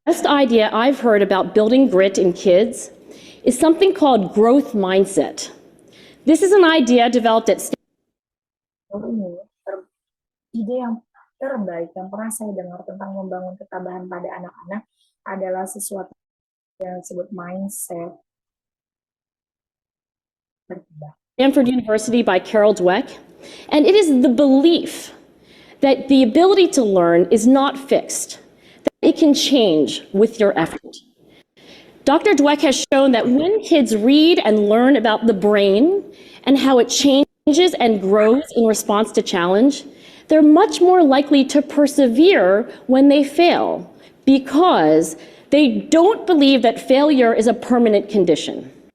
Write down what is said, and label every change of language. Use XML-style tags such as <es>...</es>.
<en>Best idea I've heard about building grit in kids is something called growth mindset. This is an idea developed at</en> <id>Ide yang terbaik yang pernah saya dengar tentang membangun ketabahan pada anak-anak adalah sesuatu yang disebut mindset.</id> <en>Stanford University by Carol Dweck, and it is the belief that the ability to learn is not fixed, that it can change with your effort. Dr. Dweck has shown that when kids read and learn about the brain and how it changes and grows in response to challenge, they're much more likely to persevere when they fail because they don't believe that failure is a permanent condition.</en>